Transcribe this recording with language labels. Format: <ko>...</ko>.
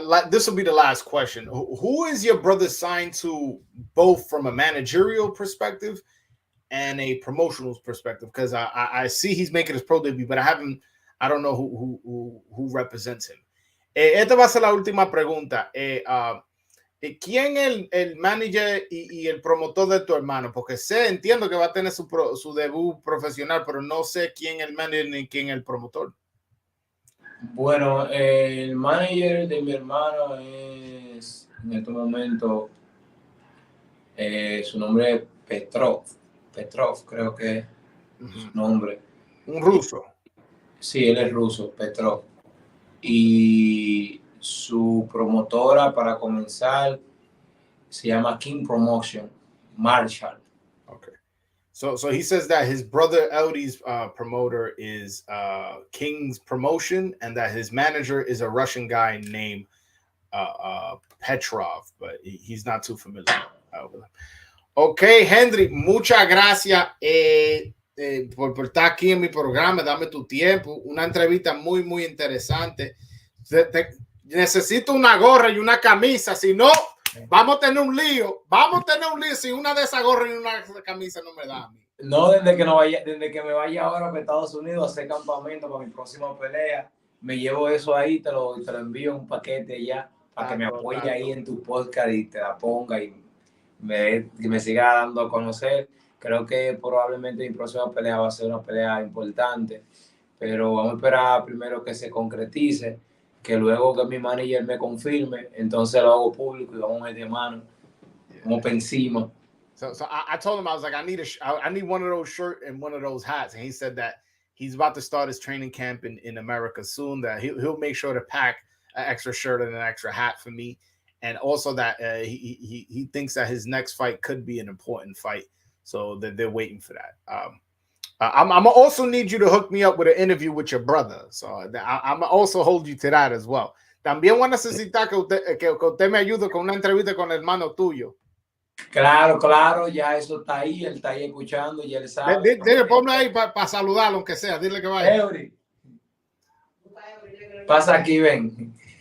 <en>This will be the last question. Who is your brother signed to, both from a managerial perspective and a promotional perspective? Because I see he's making his pro debut, but I don't know who represents him.</en> <es>Esta va a ser la última pregunta. ¿Quién es el manager y el promotor de tu hermano? Porque entiendo que va a tener su debut profesional, pero no sé quién es el manager ni quién es el promotor. Bueno, el manager de mi hermano es, en este momento, su nombre es Petrov, creo que es su nombre. Un ruso. Sí, él es ruso, Petrov. Y su promotora, para comenzar, se llama King Promotion, Marshall.</es> <en>Okay. So he says that his brother Eldy's promoter is King's Promotion, and that his manager is a Russian guy named Petrov, but he's not too familiar with him.</en> <es>Okay, Hendri, muchas gracias por estar aquí en mi programa, dame tu tiempo, una entrevista muy, muy interesante. Necesito una gorra y una camisa, si no, vamos a tener un lío si una de esas gorras y una camisa no me da a mí. No, desde que me vaya ahora para Estados Unidos a hacer campamento para mi próxima pelea, me llevo eso ahí, te lo envío un paquete ya, para que me apoye ahí en tu podcast y te la ponga y me siga dando a conocer. Creo que probablemente mi próxima pelea va a ser una pelea importante, pero vamos a esperar primero que se concretice, que luego que mi manager me confirme, entonces lo hago público y vamos a meter mano, vamos para encima.</es> <en>So I told him, I was like, I need one of those shirts and one of those hats, and he said that he's about to start his training camp in America soon, that he'll make sure to pack an extra shirt and an extra hat for me, and also that he thinks that his next fight could be an important fight, so that they're waiting for that. I'm also need you to hook me up with an interview with your brother, so I'm also hold you to that as well.</en> <es>También voy a necesitar que usted me ayude con una entrevista con el hermano tuyo. Claro, ya eso está ahí, él está ahí escuchando, ya él sabe. Dile, ponme ahí para saludarlo, aunque sea, dile que vaya. Hendri, pasa aquí, ven.</es>